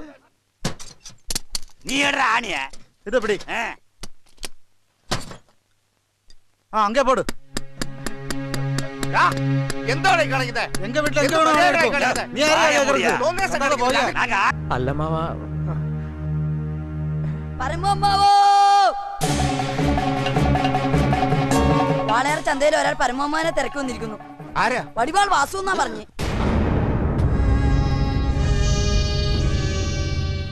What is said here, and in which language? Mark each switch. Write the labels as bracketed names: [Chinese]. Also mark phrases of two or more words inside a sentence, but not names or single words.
[Tamil] நீ ஏடுற ஆணிய இது எப்படி? அங்கே போடு. [Malayalam] എന്താണ് കളിക്കുന്നത്? [Tamil] எங்க வீட்டுல எங்க வேணும் நீ யாரா கேக்குறது? [Malayalam] അല്ലമ്മാവാ. പരമമാവോ, വാളയാർ ചന്തയിൽ ഒരാൾ പരമമാനെ തിരക്കി വന്നിരിക്കുന്നു. ആരാ? വടിവാൾ വാസു എന്നാ പറഞ്ഞു.